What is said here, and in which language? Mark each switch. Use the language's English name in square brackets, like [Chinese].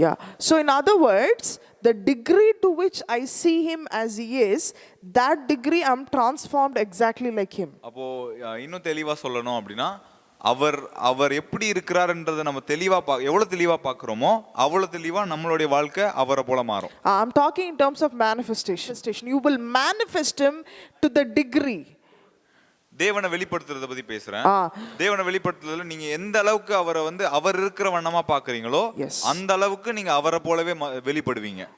[English] Yeah, so in other words, the degree to which I see him as he is, that degree I'm transformed exactly like him. [Tamil] அப்போ இன்னும் தெளிவா சொல்லணும் அப்படினா அவர் எப்படி இருக்கிறார்ன்றதை நம்ம தெளிவா எவ்வளவு தெளிவா பார்க்கறோமோ அவ்வளவு தெளிவா நம்மளுடைய வாழ்க்கை அவரை போல மாறும். [English] I'm talking in terms of manifestation. You will manifest him to the degree. [Tamil] தேவனை வெளிப்படுத்துறத பத்தி பேசுறேன். தேவனை வெளிப்படுத்துறதுல நீங்க எந்த அளவுக்கு அவரை வந்து அவர் இருக்கிற வண்ணமா பார்க்கறீங்களோ அந்த அளவுக்கு நீங்க அவரை போலவே வெளிப்படுவீங்க.